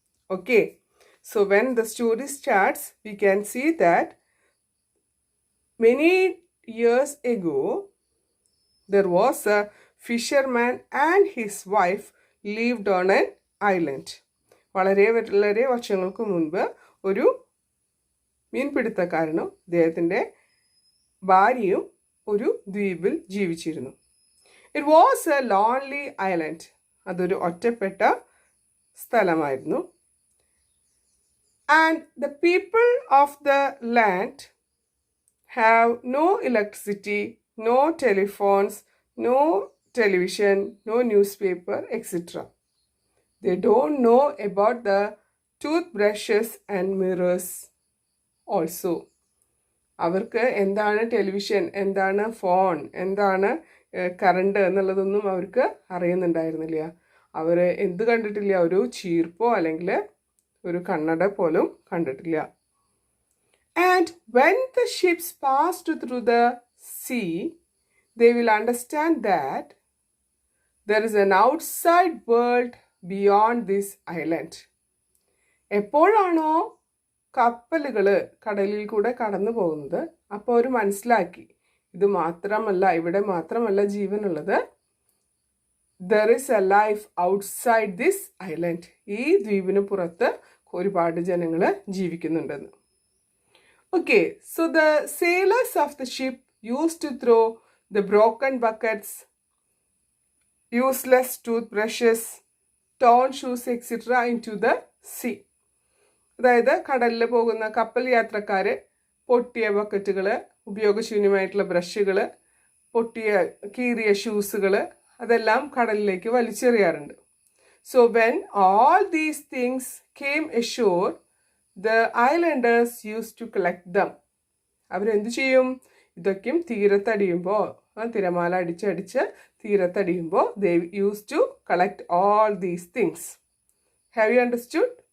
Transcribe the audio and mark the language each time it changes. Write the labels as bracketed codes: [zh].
[en] Okay, so when the story starts, we can see that many years ago there was a fisherman and his wife lived on an island. [ml] വളരെ വളരെ വർഷങ്ങൾക്ക് മുൻപ് ഒരു മീൻപിടുത്തക്കാരനും അദ്ദേഹത്തിൻ്റെ ഭാര്യയും ഒരു ദ്വീപിൽ ജീവിച്ചിരുന്നു. [en] It was a lonely island. [ml] അതൊരു ഒറ്റപ്പെട്ട സ്ഥലമായിരുന്നു. [en] And the people of the land have no electricity, no telephones, no television, no newspaper, etc. They don't know about the toothbrushes and mirrors also. [ml] അവർക്ക് എന്താണ് ടെലിവിഷൻ, എന്താണ് phone, എന്താണ് current എന്നുള്ളതൊന്നും അവർക്ക് അറിയുന്നുണ്ടായിരുന്നില്ല. അവർ എന്ത് കണ്ടിട്ടില്ല? ഒരു ചീർപ്പോ അല്ലെങ്കിൽ ഒരു കണ്ണട പോലും കണ്ടിട്ടില്ല. [en] And when the ships passed through the sea, they will understand that there is an outside world beyond this island. [ml] എപ്പോഴാണോ കപ്പലുകൾ കടലിൽ കൂടെ കടന്നു പോകുന്നത്, അപ്പോൾ അവർ മനസ്സിലാക്കി ഇത് മാത്രമല്ല, ഇവിടെ മാത്രമല്ല ജീവനുള്ളത്. [en] there is a life outside this island. [ml] ഈ ദ്വീപിന് പുറത്ത് ഒരുപാട് ജനങ്ങൾ ജീവിക്കുന്നുണ്ടെന്ന്. [en] Okay, so the sailors of the ship used to throw the broken buckets, useless toothbrushes, torn shoes, etc. into the sea. [ml] അതായത് കടലിൽ പോകുന്ന കപ്പൽ യാത്രക്കാർ പൊട്ടിയ ബക്കറ്റുകൾ, ഉപയോഗശൂന്യമായിട്ടുള്ള ബ്രഷുകൾ, പൊട്ടിയ കീറിയ ഷൂസുകൾ അതെല്ലാം കടലിലേക്ക് വലിച്ചെറിയാറുണ്ട്. [en] So when all these things came ashore, the islanders used to collect them. [ml] അവരെന്ത് ചെയ്യും? ഇതൊക്കെയും തീരത്തടിയുമ്പോൾ, തിരമാല അടിച്ചടിച്ച് തീരത്തടിയുമ്പോൾ [en] they used to collect all these things. Have you understood?